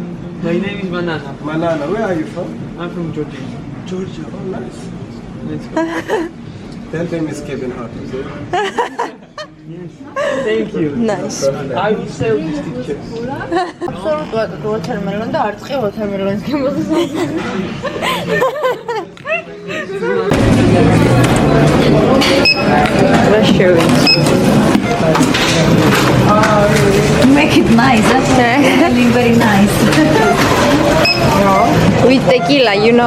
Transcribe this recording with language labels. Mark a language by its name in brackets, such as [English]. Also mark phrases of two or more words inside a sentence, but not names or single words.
[English] My name is Manana. Manana. Where are you from? I'm from Georgia. Georgia. Oh, nice. Let's go. Tell them it's Kevin Hart. Is it? Yes. Thank you. Nice. I will sell this picture. Absolutely watermelon [Georgian] და არწყი watermelon-ის გემოსა. [English] Let's show it. Make it nice, that's very nice. With tequila, you know.